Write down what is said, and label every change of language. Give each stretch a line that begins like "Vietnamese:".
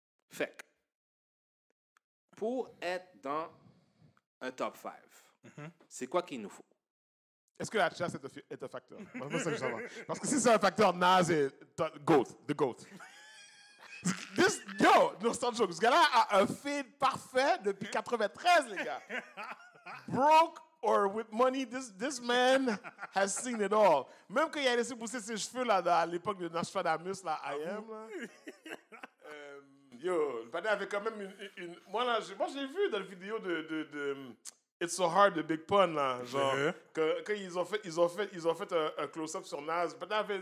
French: Fait que, pour être dans un top 5, c'est quoi qu'il nous faut? Est-ce que la chasse est un facteur? Moi, c'est ça que je veux savoir. Parce que si c'est un facteur, Nas est the GOAT. Non, c'est un joke. Ce gars-là a un feed parfait depuis 93, les gars.
English: Broke or with money, this man has seen it all.
French: Même quand il a laissé pousser ses cheveux là, à l'époque de Nostradamus, là, I am, là. Le panel avait quand même une... Moi, j'ai vu dans la vidéo de It's So Hard de Big Pun, là, genre, quand ils ont fait un close-up sur Nas, le panel avait...